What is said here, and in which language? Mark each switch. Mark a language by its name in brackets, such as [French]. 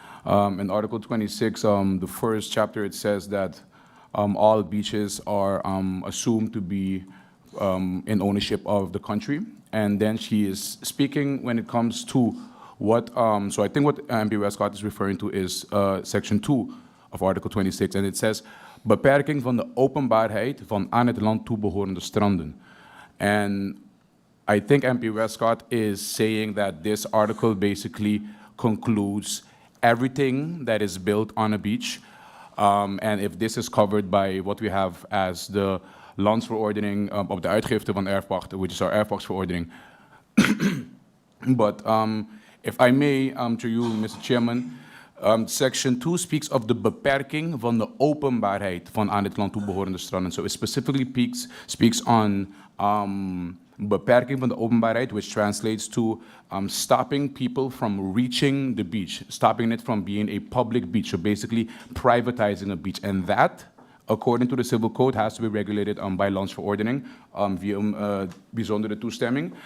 [English] In Article 26, the first chapter, it says that all beaches are assumed to be in ownership of the country. And then she is speaking when it comes to what, so I think what MP Wescott is referring to is Section 2 of Article 26. And it says, [Dutch] beperking van de openbaarheid van aan het land toebehorende stranden. [English] And I think MP Wescott is saying that this article basically concludes everything that is built on a beach. And if this is covered by what we have as the [Dutch] landsverordening op de uitgifte van erfpachten, [English] which is our erfpachtsverordening. But if I may, to you, Mr. Chairman, Section 2 speaks of [Dutch] de beperking van de openbaarheid van aan het land toebehorende stranden. [English] So it specifically speaks on [Dutch] beperking van de openbaarheid, [English] which translates to stopping people from reaching the beach, stopping it from being a public beach, so basically privatizing a beach. And that, according to the Civil Code, has to be regulated by [Dutch] landsverordening via bijzondere toestemming.